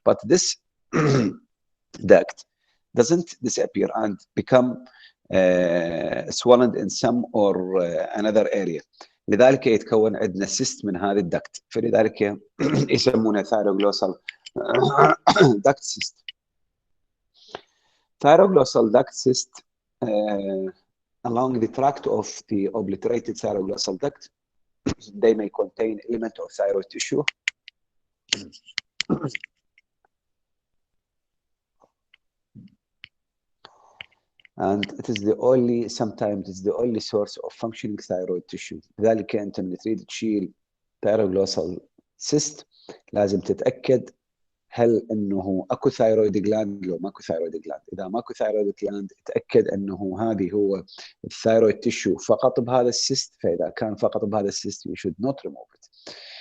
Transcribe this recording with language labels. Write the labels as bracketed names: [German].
[English] But this duct doesn't disappear and become swollen in some or another area. [Arabic] لذلك يتكون عندنا cyst من هذا الدكت، فلذلك يسمونه Thyroglossal duct cyst. [English] Thyroglossal duct cyst along the tract of the obliterated Thyroglossal duct, they may contain element of thyroid tissue. And it is the only, sometimes it's the only source of functioning thyroid tissue. [Arabic] لذلك أنت من تريد تشيل Thyroglossal cyst لازم تتأكد هل انه اكو ثايرويد جلاند لو ماكو ثايرويد جلاند. اذا ماكو ثايرويد جلاند تاكد انه هذه هو الثايرويد تيشو فقط بهذا السيست، فاذا كان فقط بهذا السيست [English] you should not remove it.